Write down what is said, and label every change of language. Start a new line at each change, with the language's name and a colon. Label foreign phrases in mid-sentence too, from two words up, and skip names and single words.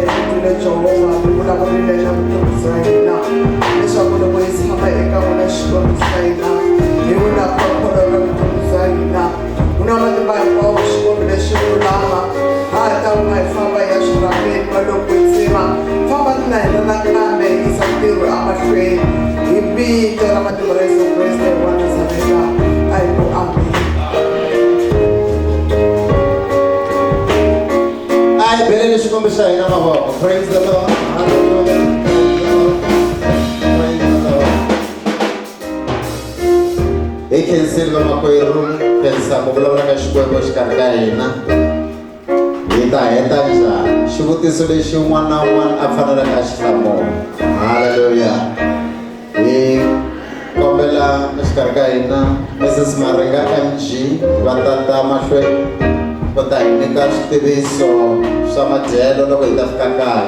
Tsonga: hi tlule Jehova mi vulavurile na vutomi bya hina leswaku loko hi tshama eka n'wina Xikwembu xa hina hi vula khokholo ra vutomi bya hina ku na matimba hinkwawo Xikwembu lexi vulama hata u nga hi famba ya swirhapeni maloko hi tsema famba na hina nakambe hi yisa ntirho emahlweni hi vito ra matimba ra Yesu Kreste wa Nazareta a hi ku amen. Ai belele xikwembu xa hina mavoko.
English: Praise the Lord. Hallelujah. Praise the Lord.
Tsonga: Hi khensile vamakwerhu khensa ku vulavula ka xikwembu xikarhi ka hina. Hi ta heta njhani xivutiso lexi un'wana na un'wana a faneleke a xi hlamula. Hallelujah. Hi kombela exikarhi ka hina Mrs Maringa MG va tata mahlweni ku ta hi nyika switiviso swa madyelo loko hi ta fika kaya.